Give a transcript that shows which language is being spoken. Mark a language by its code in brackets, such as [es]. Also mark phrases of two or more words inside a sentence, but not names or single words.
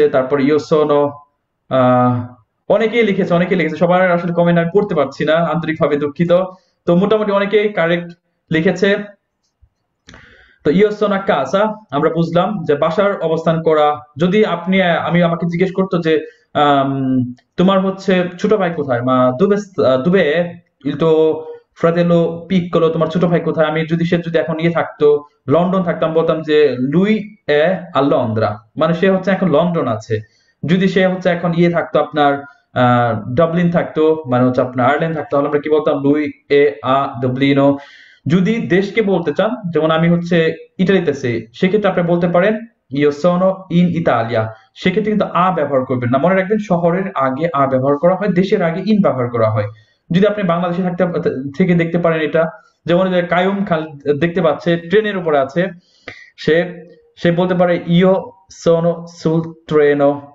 [bn] তারপর [it] io sono [bn] অনেকেই লিখেছে, সবার আসলে কমেন্ট আমি পড়তে পারছি না, আন্তরিকভাবে দুঃখিত। তো মোটামুটি অনেকেই কারেক্ট লিখেছে। তো [it] io sono a casa [bn] আমরা বুঝলাম যে বাসার অবস্থান করা। যদি আমাকে জিজ্ঞেস করতো যে আম, তোমার হচ্ছে ছোট ভাই কোথায়, [it] ma dove dove il tuo fratello piccolo, [bn] তোমার ছোট ভাই কোথায়, সে যদি এখন থাকতো, লন্ডন থাকতাম, বলতাম যে [it] lui è a Londra, [bn] মানে সে হচ্ছে এখন লন্ডন আছে। যদি সে হচ্ছে এখন থাকতো আপনার ডাবলিন থাকতো, মানে হচ্ছে আপনার আয়ারল্যান্ড থাকতো, তাহলে আমরা কি বলতাম [it] lui è a Dublino। [bn] যদি দেশকে বলতে চান, যেমন আমি হচ্ছে ইতালিতে আছি, সেক্ষেত্রে আপনি বলতে পারেন [it] io sono in Italia. [bn] সেক্ষেত্রে কিন্তু আ ব্যবহার করবেন না, মনে রাখবেন শহরের আগে আ ব্যবহার করা হয়, দেশের আগে ইন ব্যবহার করা হয়। যদি আপনি বাংলাদেশে থেকে দেখতে পারেন এটা, যেমন কায়ুম খাল দেখতে পাচ্ছে, ট্রেনের উপরে আছে, সে সে বলতে পারে [it] io sono sul treno.